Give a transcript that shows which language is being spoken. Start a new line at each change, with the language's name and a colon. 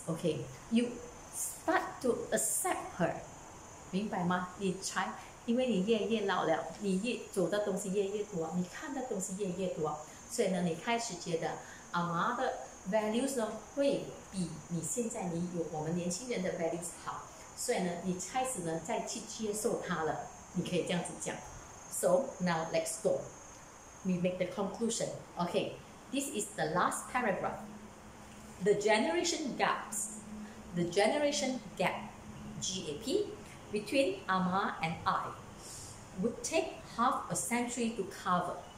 English: Okay, you start to accept her.
Chinese: 明白吗？你才因为你越老了，你越走的东西越多，你看的东西越多，所以呢，你开始觉得阿妈的 values 呢会比你现在我们年轻人的 values 好，所以呢，你开始呢再去接受它了，你可以这样子讲。
English: So now let's go. We make the conclusion. Okay, this is the last paragraph. The generation gaps. The generation gap, GAP, between Ama and I would take half a century to cover.